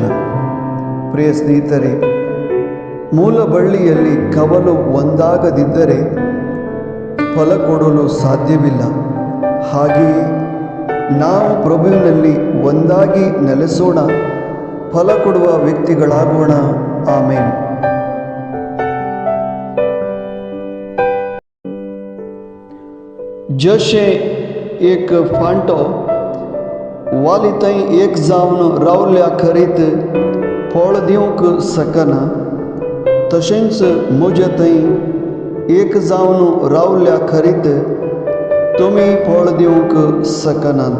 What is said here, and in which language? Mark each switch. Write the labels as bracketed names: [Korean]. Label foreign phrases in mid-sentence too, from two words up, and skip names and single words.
[Kannada] ಪ್ರಿಯ ಸ್ನೇಹಿತರೆ, ಮೂಲ ಬಳ್ಳಿಯಲ್ಲಿ ಕವಲು ಒಂದಾಗದಿದ್ದರೆ ಫಲ ಕೊಡಲು ಸಾಧ್ಯವಿಲ್ಲ. ಹಾಗೆಯೇ ನಾವು ಪ್ರಭುವಿನಲ್ಲಿ ಒಂದಾಗಿ ನೆಲೆಸೋಣ, ಫಲ ಕೊಡುವ ವ್ಯಕ್ತಿಗಳಾಗೋಣ. ಆಮೇನ್. [Konkani] जशे एक फांटो वाली थंय एक जावन रावल्या खरीत फळ दिवंक सकना, तशेंच म्हजे थंय एक जावन रावल्या खरीत तुमी फळ दिवंक सकनात.